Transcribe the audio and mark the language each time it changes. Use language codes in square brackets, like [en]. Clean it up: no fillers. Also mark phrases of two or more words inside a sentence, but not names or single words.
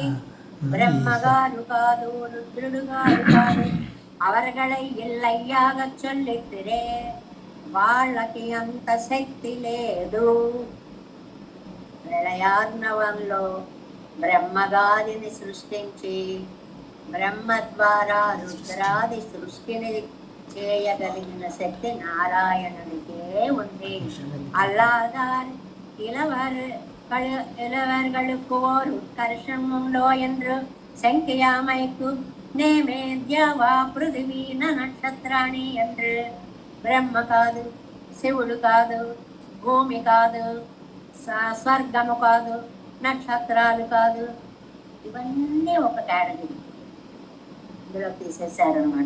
[te] బ్రహ్మగారు కాదు, రుద్రుడు గారు కాదు, [ta] அவர்களை இல்லையாக சொல்லித்திரே, [te] వాళ్ళకి అంత శక్తి లేదు. ప్రళయార్ణవంలో బ్రహ్మగారిని సృష్టించి బ్రహ్మ ద్వారా రుద్రాది సృష్టిని చేయగలిగిన శక్తి నారాయణునికే ఉంది. [ta] அல்லாதார் இளவர்களுக்கு ஓர் உட்கர்ஷமுண்டோ என்று [sa] శంఖ్యామైకు నేమే ద్యావా పృథివీన నక్షత్రాణి [te] என்று బ్రహ్మ కాదు, శివుడు కాదు, భూమి కాదు, స్వర్గము కాదు, నక్షత్రాలు కాదు, ఇవన్నీ ఒక కేటగిరీ ఇందులో తీసేశారనమాట.